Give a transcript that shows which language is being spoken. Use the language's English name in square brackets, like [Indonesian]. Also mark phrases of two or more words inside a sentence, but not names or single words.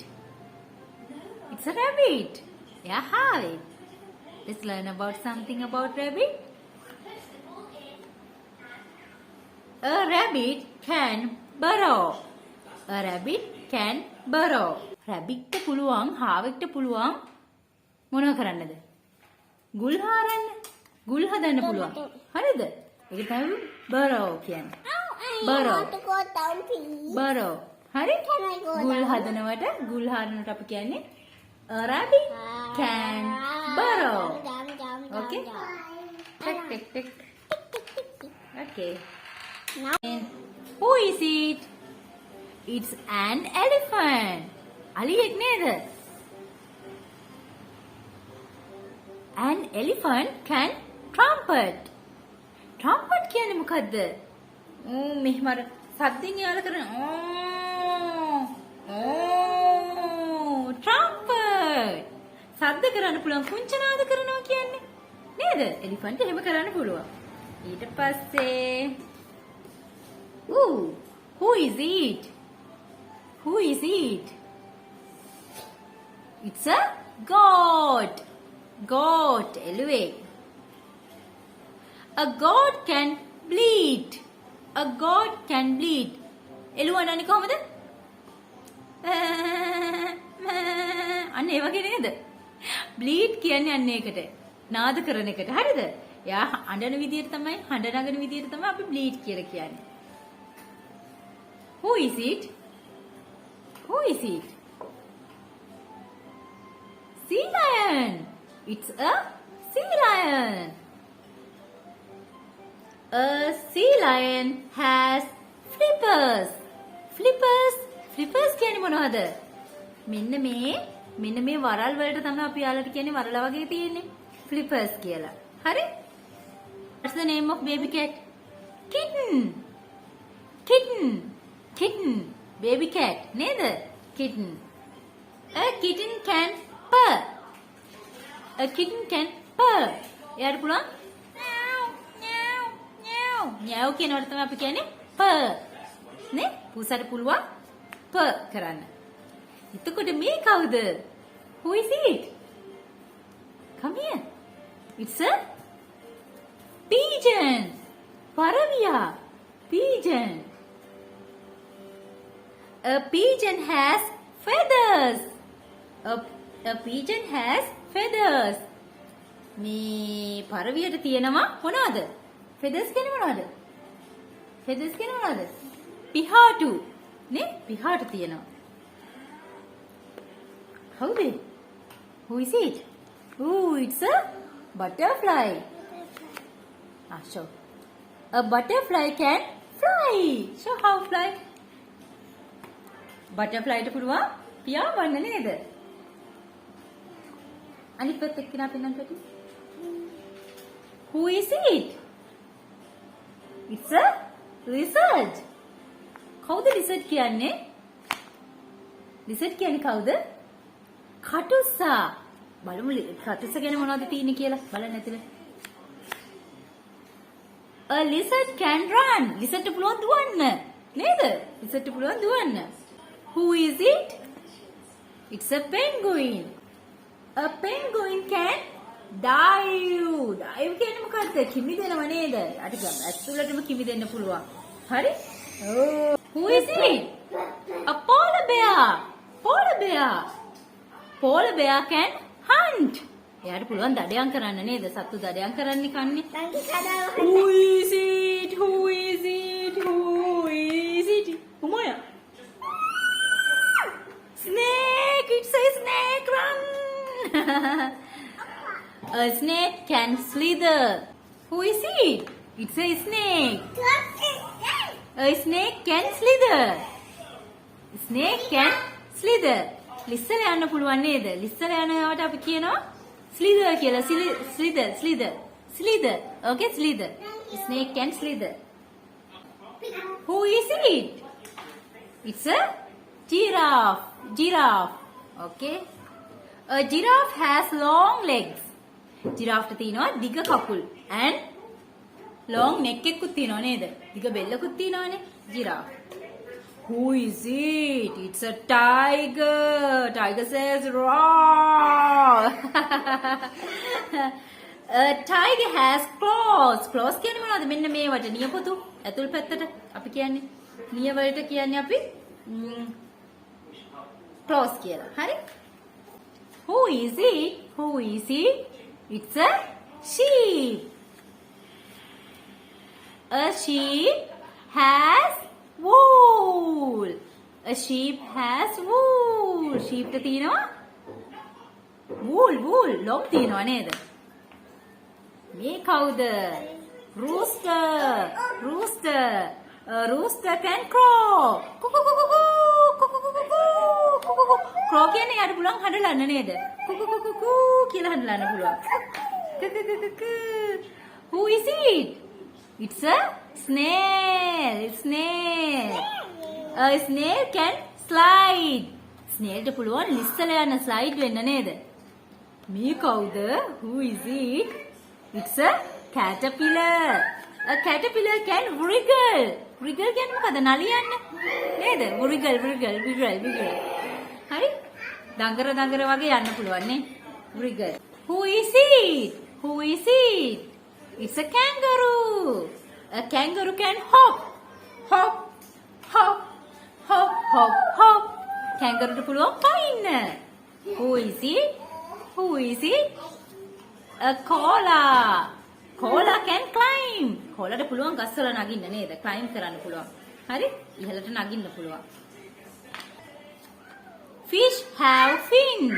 [English] It's a rabbit. Yeah, hi. Let's learn about something about rabbit. A rabbit can burrow. A rabbit can burrow. [Sinhala] Rabbit ට පුළුවන්, හාවෙක්ට පුළුවන් මොනව කරන්නද? ගුල් හාරන්න. ගුල් හදන්න පුළුවන්. හරිද? ඒක තමයි burrow කියන්නේ. burrow. burrow. හරි? ගුල් හදනවට, ගුල් හාරනවට අපි කියන්නේ [English] a rabbit can burrow. Okay? Tick, tick, tick. Okay. And who is it? It's an elephant. [Sinhala] අලියෙක් නේද? [English] An elephant can trumpet. [Sinhala] Trumpet කියන්නේ මොකද්ද? මෙහෙම අර සද්දෙන් යාල කරන trumpet. සද්ද කරන්න පුළුවන් කුංචනාද කරනවා කියන්නේ. නේද? එලිෆන්ට් එහෙම කරන්න පුළුවන්. ඊට පස්සේ [English] who is it? Who is it? It's a goat. Goat. එළුවෙක්. A goat can bleat. A goat can bleat. [Sinhala] එළුවා නන්නේ කොහමද? අන්න ඒ වගේ නේද? bleat කියන්නේ අන්න ඒකට. නාද කරන එකට. හරිද? එයා අඬන විදියට තමයි, හඬ නගන විදියට තමයි අපි bleat කියලා කියන්නේ. [English] Who is it? Who is it? Sea lion. It's a sea lion. A sea lion has flippers. Flippers. Flippers [Sinhala] කියන්නේ මොනවද? මෙන්න මේ වරල් වලට තමයි අපි යාලට කියන්නේ වරලා වගේ තියෙන්නේ. Flippers කියලා. හරි? [English] What's the name of baby cat? Kitten. Kitten. Kitten. Baby cat. නේද? Kitten. A kitten can purr. A kitten can purr. [Sinhala] එයාට පුළුවන් meow කියනවට තමයි අපි කියන්නේ purr. නේ? පුසට පුළුවන් purr කරන්න. එතකොට මේ කවුද? [English] Who is it? Come here. It's a pigeon. පරවියා. Pigeon. A pigeon has feathers. A pigeon has feathers. [Sinhala] මේ පරවියට තියෙනවා මොනවද? feathers කියන්නේ මොනවද? feathers කියන්නේ මොනවද? පිහාටු. නේ? පිහාටු තියෙනවා. [English] Howද? Who is it? It's a butterfly. Show. A butterfly can fly. Show how fly. [Sinhala] Butterfly ට පුළුවන් පියාඹන්න නේද? අනිත් පැත්ත එක්කන අපෙන් පැටි. [English] Who is it? It's a lizard. [Sinhala] කවුද lizard කියන්නේ? lizard කියන්නේ කවුද? කටුස්සා. බලමු කටුස්සා ගැන මොනවද තියෙන්නේ කියලා බලන්න ඇතුලේ. [English] A lizard can run. [Sinhala] lizard ට පුළුවන් දුවන්න. නේද? lizard ට පුළුවන් දුවන්න. [English] Who is it? It's a penguin. A penguin can dive. [Sinhala] Dive කියන්නේ මොකක්ද? කිමිදෙනව නේද? අර ඇතුළටම කිමිදෙන්න පුළුවන්. හරි? [English] Who is it? A polar bear. Polar bear. Polar bear can hunt. [Sinhala] එයාට පුළුවන් දඩයන් කරන්න නේද? සත්තු දඩයන් කරන්නේ කන්නේ. [English] Who is it? Who is it? Who is it? උමයා. Snake! It's a snake! Run! A snake can slither. Who is it? It's a snake. A snake can slither. Snake can slither. [Sinhala] ලිස්සල යන්න පුළුවන් නේද? ලිස්සල යනවට අපි කියනවා slither කියලා. [English] Slither. Okay, slither. Snake can slither. Who is it? It's a giraffe. Okay. A giraffe has long legs. Giraffe [Sinhala] ට තියෙනවා දිග කකුල් [English] and long neck [Sinhala] එකකුත් තියෙනවා නේද? දිග බෙල්ලකුත් තියෙනවානේ giraffe. [English] Who is it? It's a tiger. Tiger says roar. A tiger has claws. Claws [Sinhala] කියන්නේ මොනවද? මෙන්න මේවට නියපොතු ඇතුල් පැත්තට අපි කියන්නේ නිය වලට කියන්නේ අපි claws කියලා. හරි? [English] Who is it? Who is it? It's a sheep. A sheep has wool. A sheep has wool. Sheep [Sinhala] ට තියෙනවා wool ලොම් තියෙනවා නේද? මේ කවුද? [English] Rooster. A rooster can crow. [Sinhala] Crow කියන්නේ යාට පුළුවන් හඬලන්න නේද? කියලා හඬලන්න පුළුවන්. [English] Who is it? It's a snail. A snail can slide. [Sinhala] Snail ට පුළුවන් ලිස්සලා යන slide වෙන්න නේද? මේ කවුද? [English] Who is it? It's a caterpillar. A caterpillar can wriggle. [Sinhala] Wriggle කියන්නේ මොකද? නලියන්න නේද? wriggle. හරි? දඟර වගේ යන්න පුළුවන් නේ. wriggle. [English] Who is it? It's a kangaroo. A kangaroo can hop. Kangaroo [Sinhala] ට පුළුවන් පයින්න. [English] Who is it? A koala. Koala can climb. [Sinhala] Koala ට පුළුවන් ගස් වල නගින්න නේද? climb කරන්න පුළුවන්. හරි? ඉහළට නගින්න පුළුවන්. [English] Fish have fins.